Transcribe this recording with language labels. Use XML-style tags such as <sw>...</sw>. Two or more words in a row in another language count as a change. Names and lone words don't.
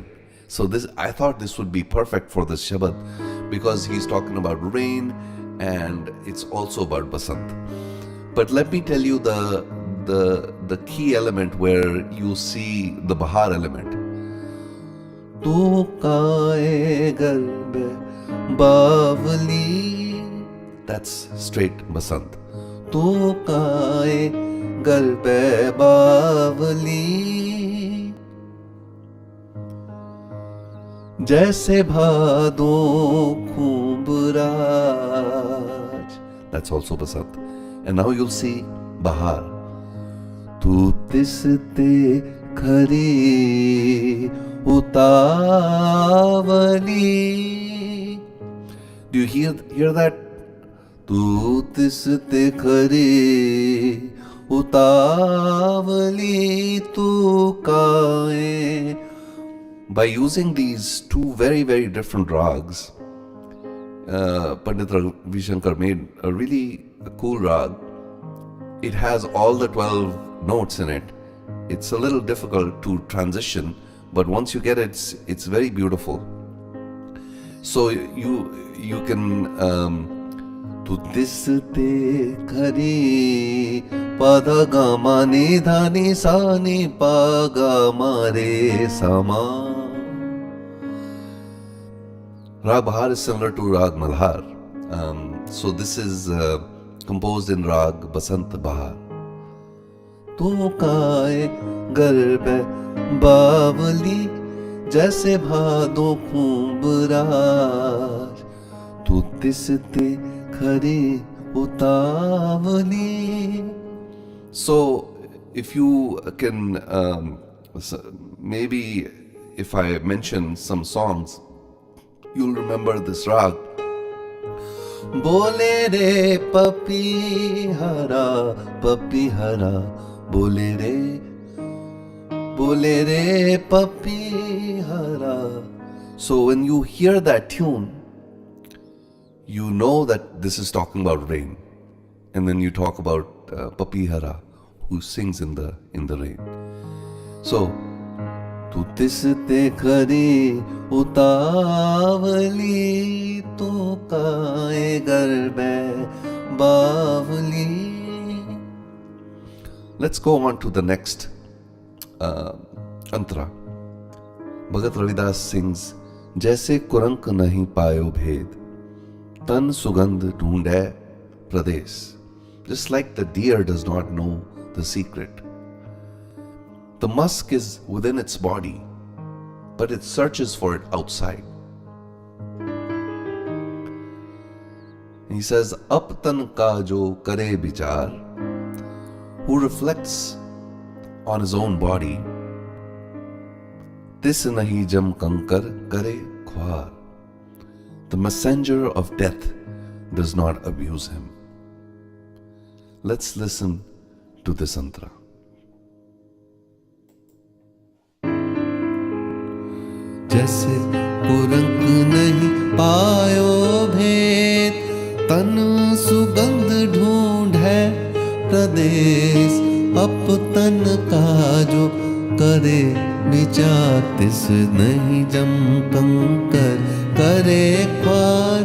<en>So I thought this would be perfect for this Shabad because he's talking about rain and it's also about Basant. But let me tell you the key element where you see the Bahar element.</en> <hi>तू काए गर्बे बावली.</hi> <en>That's straight Basant.</en> <hi>तू काए गर्बे बावली. जैसे भादों खूंबराज.</hi> <en>That's also Basant. And now you'll see Bahar.</en> <hi>तू तिसते खरी उतावली.</hi> <en>Do you hear that?</en> <hi>तू तिसते खरी उतावली तू काए.</hi> <en>By using these two very different rags, Pandit Ravi Shankar made a really cool rag. It has all the 12 notes in it. It's a little difficult to transition, but once you get it, it's very beautiful. So you can</en> <hi>तू तिसते खरी pada ga ma ni dha ni sa ni pa ga ma re sa ma.</hi> <en>Rag Bahar is similar to Rag Malhar. So this is composed in Rag Basant Bahar.</en> <hi>तू काए गर्बे बावली जैसे भादों खूंबराज. तू तिसते खरी उतावली.</hi> <en>So if you can maybe if I mention some songs you'll remember this rag.</en> <hi>बोले रे पपी हरा बोले रे पपी हरा.</hi> <en>So when you hear that tune, you know that this is talking about rain. And then you talk about Papihara, who sings in the rain. So,</en> <hi>तू तिसते खरी उतावली तो काए गर्बे बावली.</hi> <en>let's go on to the next antra. Bhagat Ravidas sings,</en> <hi>जैसे कुरंक नहीं पायो भेद, तन सुगंध ढूंढे प्रदेश.</hi> <en>Just like the deer does not know the secret. The musk is within its body, but it searches for it outside. He says,</en> <hi>आप तन का जो करे बिचार,</hi> <en>who reflects on his own body,</en> <hi>तिस नहीं जम कंकर करे ख्वार.</hi> <en>The messenger of death does not abuse him. Let's listen to this antra.</en> <hi>जैसे कुरंक नहीं पायो भेद, तन सुगंध ढूंढे प्रदेश. अपतन का जो करे विचार, तिस नहीं जम कंकर करे ख्वार.</hi>